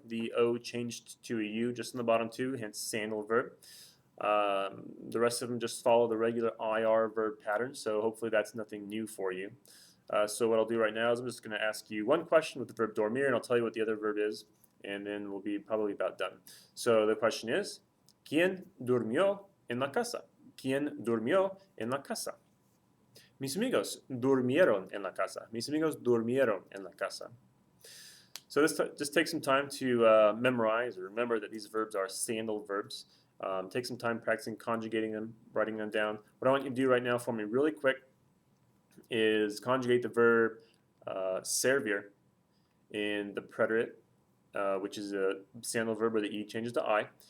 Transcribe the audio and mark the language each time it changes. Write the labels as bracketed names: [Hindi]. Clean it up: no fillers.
[English] The O changed to a U just in the bottom 2, hence sandal verb. The rest of them just follow the regular IR verb pattern, so hopefully that's nothing new for you. So what I'll do right now is I'm just going to ask you one question with the verb dormir, and I'll tell you what the other verb is, and then we'll be probably about done. So the question is, [Spanish] ¿Quién durmió en la casa? ¿Quién durmió en la casa? Mis amigos durmieron en la casa. Mis amigos durmieron en la casa. [English] So this just take some time to memorize or remember that these verbs are sandal verbs. Take some time practicing conjugating them, writing them down. What I want you to do right now for me really quick is conjugate the verb servir in the preterite, which is a sandal verb where the E changes to I.